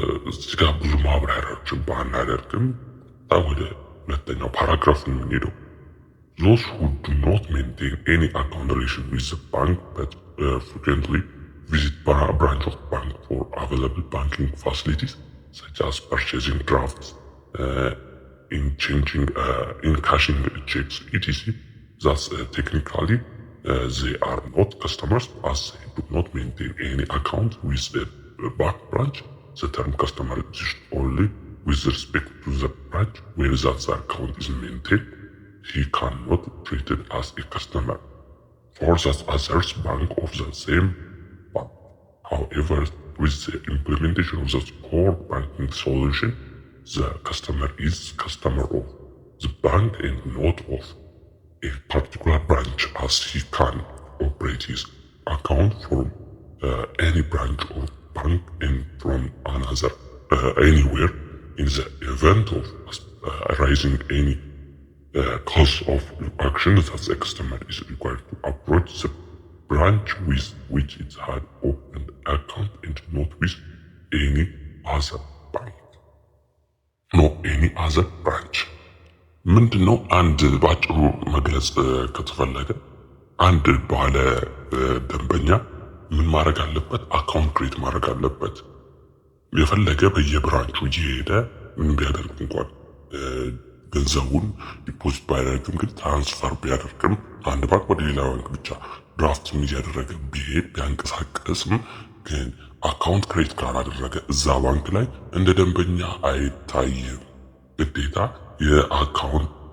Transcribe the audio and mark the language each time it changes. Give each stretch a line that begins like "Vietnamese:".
Amharic: እዚህ ጋር ብዙ ማብራሪያዎችን ባናደርግም ወደ ሁለተኛው ፓራግራፍ ነው የምንሄደው።
English: Those who do not maintain any account relation with the bank but frequently visit a branch of bank for available banking facilities such as purchasing drafts, in cashing checks, etc. Thus, technically, they are not customers as they do not maintain any account with the bank branch. The term customer is used only with respect to the branch where the account is maintained. He cannot be treated as a customer for the other bank of the same bank. However, with the implementation of the core banking solution, the customer is customer of the bank and not of a particular branch, as he can operate his account from any branch of bank and from another anywhere. In the event of arising any cause of action, that the customer is required to approach the branch with which it had opened account and not with any other bank. No, any other branch.
Amharic: ምንድነው? አንድ ባጭሩ መግለጽ ከተፈለገ አንድ ባለ ደንበኛ ምን ማድረግ አለበት? አካውንት ክሬት ማድረግ አለበት። የፈለገ በየብራንቹ እየሄደ ምን ቢያደርግ እንኳን ገንዘቡን ዲፖዚት ባያደርግም ግን ትራንስፈር ቢያደርግም አንድ ባንክ ወደ ሌላ ባንክ ብቻ ድራፍት እያደረገ ቢሄድ ቢያንቀሳቀስም ግን አካውንት ክሬት ካላደረገ እዛ ባንክ ላይ እንደ ደንበኛ አይታይም። ግዴታ የአካውንት